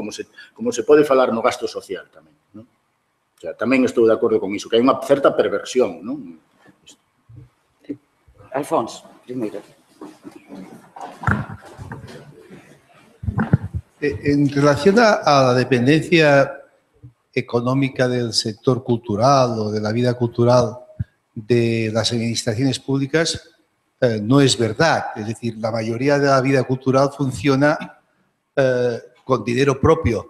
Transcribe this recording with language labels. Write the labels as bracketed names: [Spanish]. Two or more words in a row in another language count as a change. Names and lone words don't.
[Galician] Como se pode falar no gasto social tamén, non? [Spanish] O sea, [Galician] tamén estou de acordo con iso, que hai unha certa perversión, non? Alfonso, primeiro. [Spanish] En relación a la dependencia económica del sector cultural o de la vida cultural de las administraciones públicas, no es verdad. Es decir, la mayoría de la vida cultural funciona con dinero propio.